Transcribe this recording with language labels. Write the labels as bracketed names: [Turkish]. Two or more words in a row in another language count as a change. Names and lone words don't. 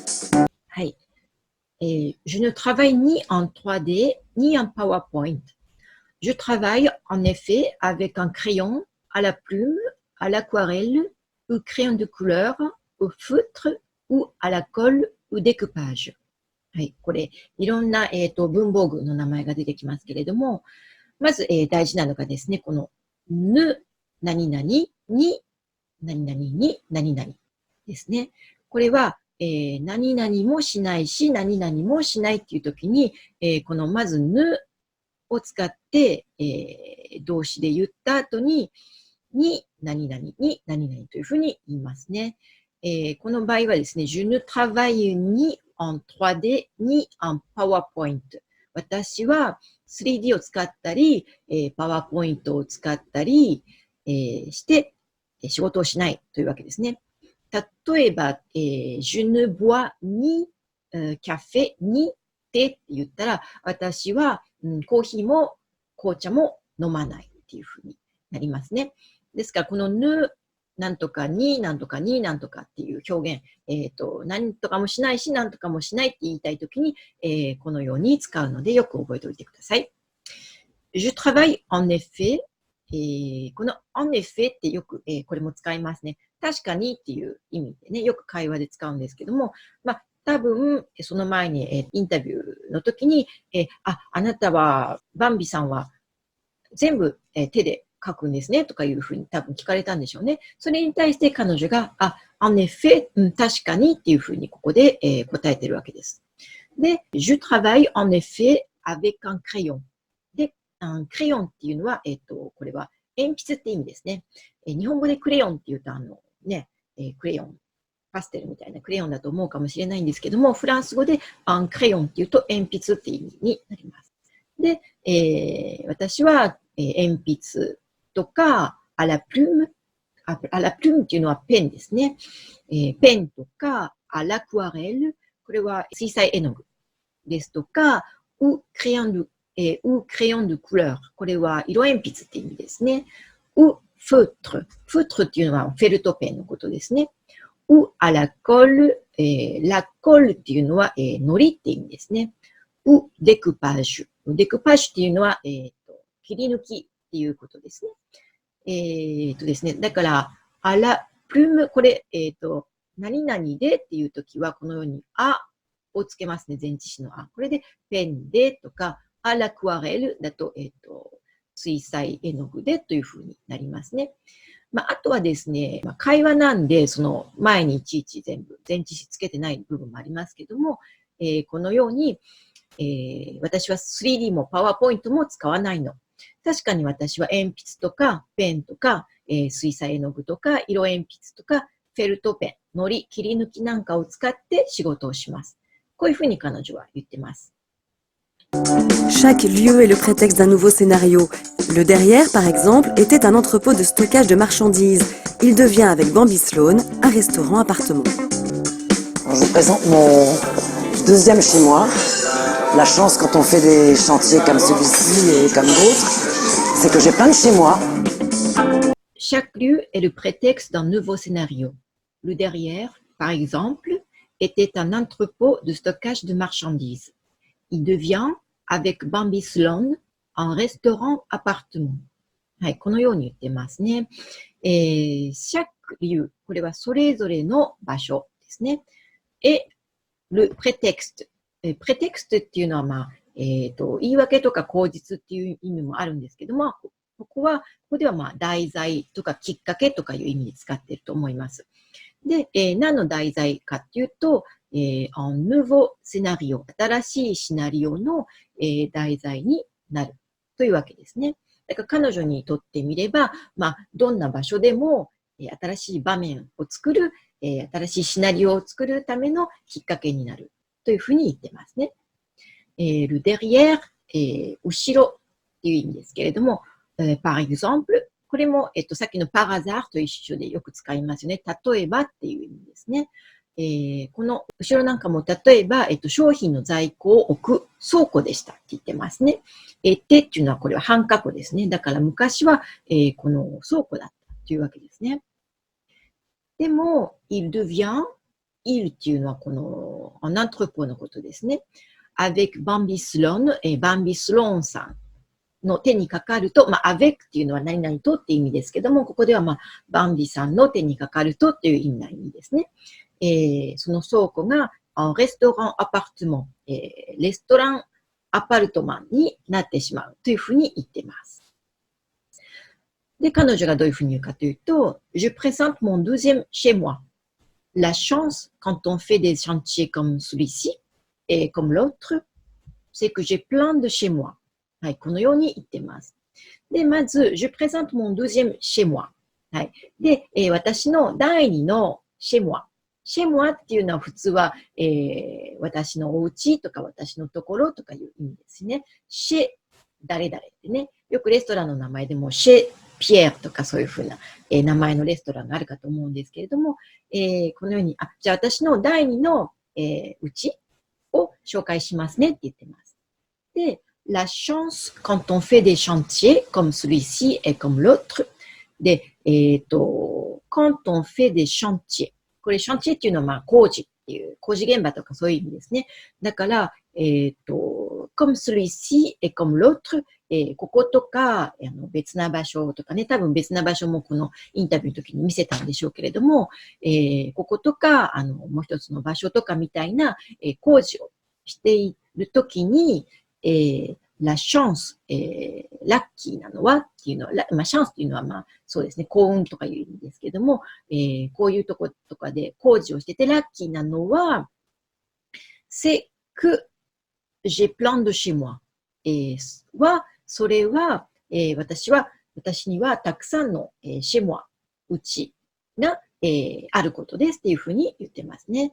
[French] Je ne travaille ni en 3D, ni en PowerPoint. Je travaille en effet avec un crayon, à la plume, à l'aquarelle, au crayon de couleur, au feutre ou à la colle ou découpage. [Japanese] これ、いろんな、文房具の名前が出てきますけれども、まず、大事なのがですね、この、何々に、何々に、何々ですね。これは、何々もしないし、何々もしないっていうときに、このまず、を使って、動詞で言った後に、何々に、何々というふうに言いますね。この場合はですね、 [French] je ne travaille ni en 3D ni en PowerPoint。 [Japanese] 私は 3D を使ったり、PowerPoint を使ったり、して、仕事をしないというわけですね。例えば、 [French] je ne bois ni café ni thé [Japanese] って言ったら、私は、コーヒーも紅茶も飲まないっていうふうになりますね。ですから、このなんとかに、なんとかに、なんとかっていう表現、なんとかもしないし、なんとかもしないって言いたいときに、このように使うので、よく覚えておいてください。 [French] Je travaille en effet。 [Japanese] この [French] en effet [Japanese] ってよく、これも使いますね。確かにっていう意味でね、よく会話で使うんですけども、多分、その前に、インタビューの時に、あなたは、バンビさんは全部、手で書くんですねとかいうふうに多分聞かれたんでしょうね。それに対して彼女が、 [French] en effet、 [Japanese] 確かにっていうふうにここで、答えてるわけです。 [French] で、je travaille en effet avec un crayon。 [Japanese] で、クレヨンっていうのは、これは鉛筆って意味ですね。日本語でクレヨンって言うとクレヨン、パステルみたいなクレヨンだと思うかもしれないんですけども、フランス語でクレヨンって言うと鉛筆って意味になります。で、私は、鉛筆とか、アラプルームっていうのはペンですね。ペンとか、アラクアレル、これは水彩絵の具ですとか、 [French] ou crayon de couleur。 [Japanese] これは色鉛筆って意味ですね。 [French] ou feutre。 [Japanese] feutre っていうのはフェルトペンのことですね。 [French] ou à la colle。 la colle [Japanese] っていうのは、糊って意味ですね。 [French] ou découpage。 [Japanese] découpage っていうのは、切り抜きっていうことですね。ですね。だから、 [French] à la plume、 [Japanese] これ、何々でっていうときは、このように、あをつけますね。前置詞のあ。これで、ペンでとか、 [French] à l'aquarelle [Japanese] だと、水彩絵の具でというふうになりますね。あとはですね、会話なんで、その前にいちいち全部、前置詞つけてない部分もありますけども、このように、私は 3D も PowerPoint も使わないの。確かに私は鉛筆とかペンとか、水彩絵の具とか色鉛筆とかフェルトペン、糊、切り抜きなんかを使って仕事をします。こういうふうに彼女は言ってます。 [French] Chaque lieu est le prétexte d'un nouveau scénario. Le derrière, par exemple, était un entrepôt de stockage de marchandises. Il devient avec Bambi Sloan un restaurant-appartement. Alors, je vous présente mon deuxième chez moi. La chance quand on fait des chantiers comme celui-ci et comme d'autres, c'est que j'ai plein de chez moi. Chaque lieu est le prétexte d'un nouveau scénario. Le derrière, par exemple, était un entrepôt de stockage de marchandises. Il devient, avec Bambi Sloan, un restaurant-appartement. [Japanese] はい、このように言ってますね。 [French] chaque lieu、 [Japanese] これはそれぞれの場所ですね。 [French] et le prétexte。 [Japanese] prétexte っていうのは、言い訳とか口実っていう意味もあるんですけども、ここでは題材とかきっかけとかいう意味で使っていると思います。で、何の題材かっていうと、 [French] un nouveau scénario、 [Japanese] 新しいシナリオの、題材になるというわけですね。だから彼女にとってみれば、どんな場所でも、新しい場面を作る、新しいシナリオを作るためのきっかけになるというふうに言ってますね。 [French] le derrière、 [Japanese] 後ろっていう意味ですけれども、 [French] par exemple、 [Japanese] これも、さっきの [French] par hasard [Japanese] と一緒でよく使いますよね。例えばっていう意味ですね。この後ろなんかも例えば、商品の在庫を置く倉庫でしたって言ってますね。てっていうのはこれは半過去ですね。だから昔は、この倉庫だったというわけですね。でも、 [French] il devient、 [Japanese] il っていうのはこの [French] en entrepôt [Japanese] のことですね。 [French] avec Bambi Sloan、 [Japanese] Bambi Sloan さんの手にかかると、avec っていうのは何々とっていう意味ですけども、ここではバンビさんの手にかかるとっていう意味ですね。その倉庫がレストランアパートマン、レストランアパルトマンになってしまうというふうに言っています。で、彼女がどういうふうに言うかというと、 [French] Je présente mon deuxième chez moi. La chance quand on fait des chantiers comme celui-ci et comme l'autre, c'est que j'ai plein de chez moi. [Japanese] はい、このように言っています。で、まず、 [French] Je présente mon deuxième chez moi. [Japanese] はい。で、私の第二の [French] chez moi。 chez moi [Japanese] っていうのは普通は、私のお家とか私のところとかいう意味ですね。chez 誰々ってね。よくレストランの名前でも [French] chez Pierre [Japanese] とかそういうふうな、名前のレストランがあるかと思うんですけれども、このように、じゃあ私の第二の、家を紹介しますねって言ってます。 [French] で、la chance quand on fait des chantiers comme celui-ci et comme l'autre. で、quand on fait des chantiers。 [Japanese] これ、シャンチエっていうのは、工事っていう、工事現場とかそういう意味ですね。 [French] だから、comme celui-ci et comme l'autre、 [Japanese] こことか、別な場所とかね、多分別な場所もこのインタビューの時に見せたんでしょうけれども、こことか、もう一つの場所とかみたいな、工事をしている時に、la [French] chance、 [Japanese] ラッキーなのはっていうのは、チャンスっていうのはそうですね、幸運とかいう意味ですけども、こういうとことかで工事をしててラッキーなのは、 [French] c'est que j'ai plein de chez moi、 [Japanese] それは、私にはたくさんの、 [French] chez moi、 [Japanese] うちが、あることですっていうふうに言ってますね。